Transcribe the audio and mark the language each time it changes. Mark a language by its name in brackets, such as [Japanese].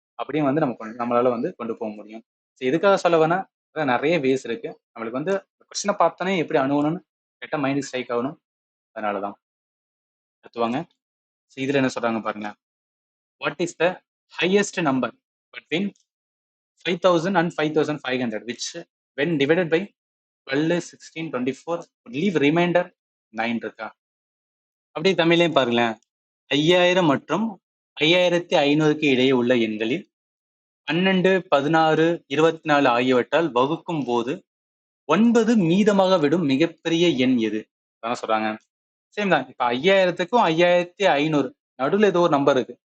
[Tamil] அப்படியும் வந்து நம்மளால வந்து கொண்டு போக முடியும். எதுக்காக சொல்ல வேணா, நிறைய வேஸ் இருக்கு. நம்மளுக்கு வந்து கொஸ்டினை பார்த்தோன்னே எப்படி அணுகணும்னு கரெக்டா மைண்ட் ஸ்ட்ரைக் ஆகணும். அதனாலதான். அடுத்து வாங்க. இதுல என்ன சொல்றாங்க பாருங்க. [English] what is the highest number between 5000 and 5500, which when divided by 12, 16, 24 leave remainder 9 [Tamil] இருக்கா? அப்படியே தமிழ்லயும் பாருங்களேன். 5000 மற்றும் 5500க்கு இடையே உள்ள எண்களில் 12, 16, 24 ஆகியவற்றால் வகுக்கும் போது 9 மீதமாக விடும் மிகப்பெரிய எண் எது? அதான் சொல்றாங்க. சேம் தான். இப்ப 5000க்கும் 5500 நடுவுல ஏதோ ஒரு நம்பர் இருக்கு.